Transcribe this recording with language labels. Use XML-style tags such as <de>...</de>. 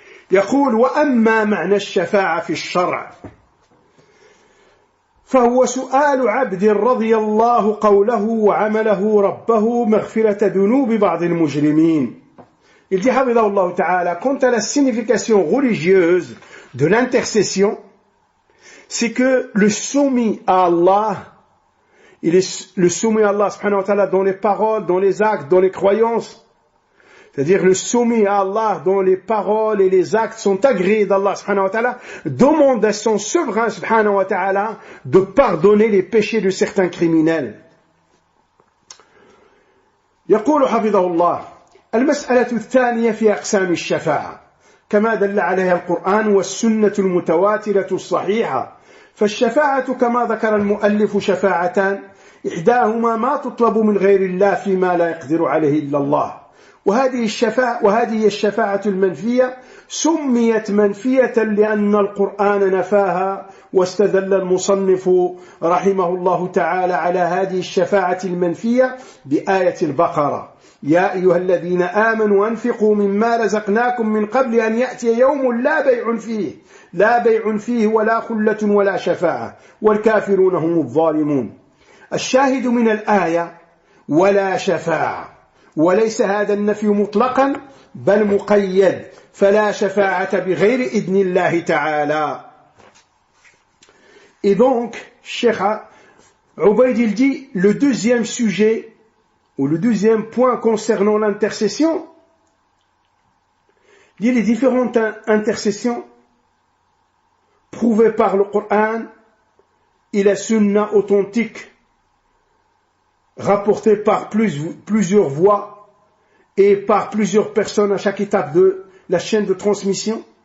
<ar>يقول: وأما معنى الشفاعة في الشرع فهو سؤال عبد رضي الله قوله وعمله ربه مغفرة ذنوب بعض المجرمين.</ar> <fr>Il dit</fr> <ar>حفظه الله تعالى,</ar> <fr>quant à la signification religieuse de l'intercession, c'est que le soumis à Allah, il est le soumis à Allah subhanahu wa ta'ala dans les paroles, dans les actes, dans les croyances. C'est-à-dire le soumis à Allah dont les paroles et les actes sont agréés d'Allah subhanahu wa ta'ala, demande à son souverain subhanahu wa ta'ala de pardonner les péchés de certains criminels.</fr> <ar>يقول حفظه الله: المسألة الثانية في أقسام الشفاعة كما دل عليها القرآن والسنة المتواترة الصحيحة، فالشفاعة كما ذكر المؤلف شفاعتان، إحداهما ما تطلب من غير الله فيما لا يقدر عليه إلا الله، وهذه الشفاعة المنفية سميت منفية لأن القرآن نفاها، واستدل المصنف رحمه الله تعالى على هذه الشفاعة المنفية بآية البقرة: يا أيها الذين آمنوا أنفقوا مما رزقناكم من قبل أن يأتي يوم لا بيع فيه ولا خلة ولا شفاعة والكافرون هم الظالمون. الشاهد من الآية ولا شفاعة، وليس هذا النفي مطلقا بل مقيد، فلا شفاعة بغير إذن الله تعالى.</ar> <fr>Et donc, Cheikh Ubayd il dit, le deuxième sujet ou le deuxième point concernant l'intercession, dit les différentes intercessions prouvées par le Coran et la sunna authentique rapportée par plusieurs voix et par plusieurs personnes à chaque étape de la chaîne de transmission.</fr>